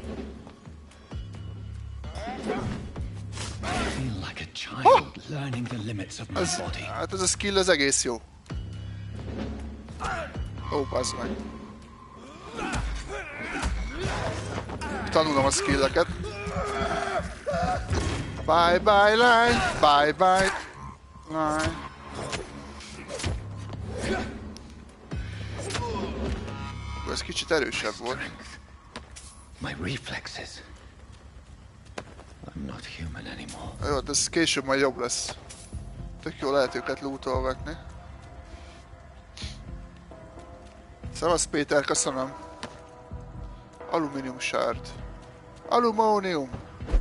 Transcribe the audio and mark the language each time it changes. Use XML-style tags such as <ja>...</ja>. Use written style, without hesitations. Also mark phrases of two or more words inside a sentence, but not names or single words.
<en>I feel like a child learning the limits of my body.</en> <hu>Hát ez a skill az egész jó. Ó, bazd meg. Tanulom a skilleket.</hu> <en>Bye bye line, bye bye line.</en> <hu>Ez kicsit erősebb volt.</hu> <en>My reflexes. I'm not human anymore.</en> <hu>Jó, de ez később majd jobb lesz. Tök jó lehet őket lootolgatni. Szevasz Péter, köszönöm. Alumínium sárt. Alumónium.</hu>